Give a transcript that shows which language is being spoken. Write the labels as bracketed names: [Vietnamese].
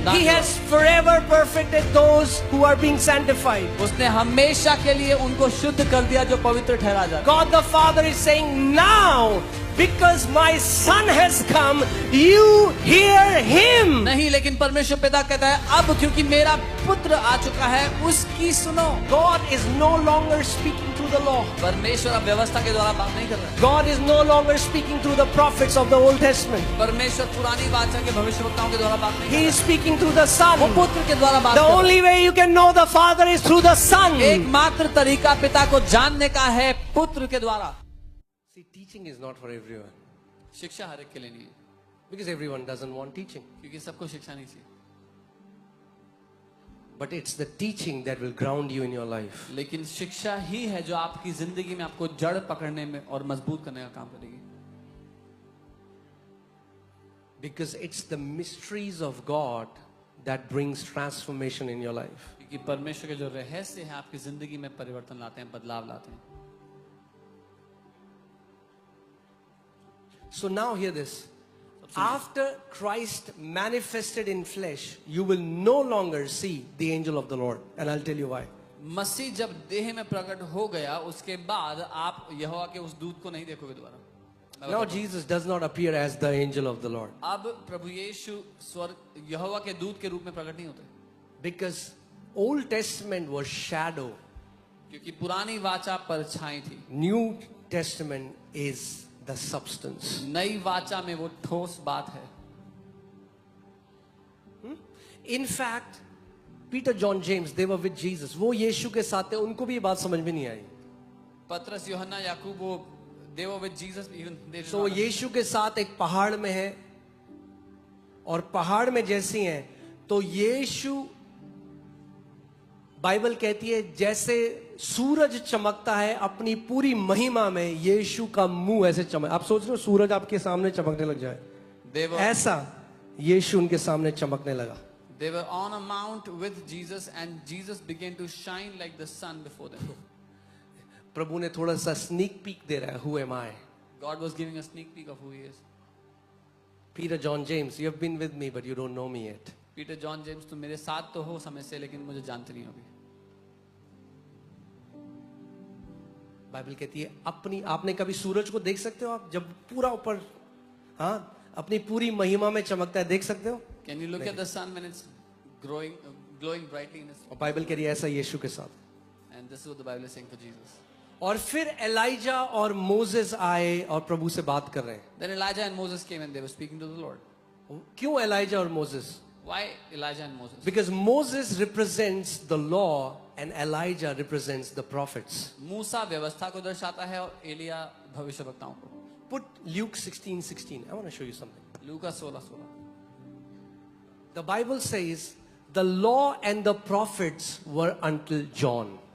[English] He has forever perfected those who are being sanctified. [Hindi] उसने हमेशा के लिए उनको शुद्ध कर दिया जो पवित्र ठहरा जाता। [English] God the Father is saying, now, because my Son has come, you hear Him. [Hindi] नहीं, लेकिन परमेश्वर पिता कहता है अब क्योंकि मेरा पुत्र आ चुका है उसकी सुनो। [English] God is no longer speaking through the law. [Hindi] परमेश्वर अब व्यवस्था के द्वारा बात नहीं कर रहा है। [English] God is no longer speaking through the prophets of the Old Testament. [Hindi] परमेश्वर पुरानी वाचा के भविष्यवक्ताओं के द्वारा बात नहीं कर [English] He [Hindi] रहा [English] is speaking through the Son. [Hindi] है। वो पुत्र के द्वारा बात [English] The [Hindi] कर रहा है। [English] only way you can know the Father is through the Son. [Hindi] एकमात्र तरीका पिता को जानने का है पुत्र के द्वारा। [English] See, teaching is not for everyone. [Hindi] शिक्षा हर एक के लिए नहीं है, [English] Because everyone doesn't want teaching. [Hindi] क्योंकि सबको शिक्षा नहीं चाहिए। [English] But it's the teaching that will ground you in your life. [Hindi] लेकिन शिक्षा ही है जो आपकी जिंदगी में आपको जड़ पकड़ने में और मजबूत करने का काम करेगी। [English] Because it's the mysteries of God that brings transformation in your life. [Hindi] क्योंकि परमेश्वर के जो रहस्य है आपकी जिंदगी में परिवर्तन लाते हैं, बदलाव लाते हैं। [English] So now hear this. After Christ manifested in flesh, you will no longer see the angel of the Lord. And I'll tell you why. [Hindi] मसीह जब देह में प्रकट हो गया उसके बाद आप यहोवा के उस दूत को नहीं देखोगे दोबारा। [English] Now Jesus does not appear as the angel of the Lord. [Hindi] अब प्रभु यीशु स्वर्ग यहोवा के दूत के रूप में प्रकट नहीं होते, [English] Because Old Testament was shadow. [Hindi] क्योंकि पुरानी वाचा परछाई थी, [English] New Testament is the substance. [Hindi] नई वाचा में वो ठोस बात है। [English] In fact, Peter, John, James, they were with Jesus. [Hindi] वो यीशु के साथ थे, उनको भी ये बात समझ में नहीं आई। [English] पतरस, यूहन्ना, याकूब, वो they were with Jesus even they did So not- [Hindi] यीशु के साथ एक पहाड़ में है, और पहाड़ में जैसी हैं, तो यीशु, बाइबल कहती है जैसे सूरज चमकता है अपनी पूरी महिमा में, यीशु का मुंह ऐसे चमक। आप सोच रहे हो सूरज आपके सामने चमकने लग जाए, [English] they were [Hindi] ऐसा यीशु उनके सामने चमकने लगा। [English] They were on a mount with Jesus and Jesus began to shine like the sun before them. [Hindi] प्रभु ने थोड़ा सा स्नीक पीक दे रहा है, [English] who am I? God was giving a sneak peek of who he is. Peter, John, James, you have been with me but you don't know me yet. [Hindi] Peter, John, James, तुम मेरे साथ तो हो समय से लेकिन मुझे जानते नहीं हो अभी। बाइबल कहती है अपनी, आपने कभी सूरज को देख सकते हो आप जब पूरा ऊपर, हाँ, अपनी पूरी महिमा में चमकता है, देख सकते हो? [English] Can you look at the sun when it's glowing brightly in his? [Hindi] और बाइबल कह रही है ऐसा यीशु के साथ। [English] And this is what the Bible is saying for Jesus. [Hindi] और फिर एलाइजा और मोसेस आए और प्रभु से बात कर रहे हैं। [English] Then Elijah and Moses came and they were speaking to the Lord. [Hindi] क्यों एलाइजा और Moses? [English] Why Elijah and Moses? Because Moses represents the law and Elijah represents the prophets. [Hindi] मूसा व्यवस्था को दर्शाता है और एलिया भविष्यवक्ताओं को। [English] Put Luke 16:16. I want to show you something. [Hindi] Luka 16:16। [English] The Bible says the law and the prophets were until John.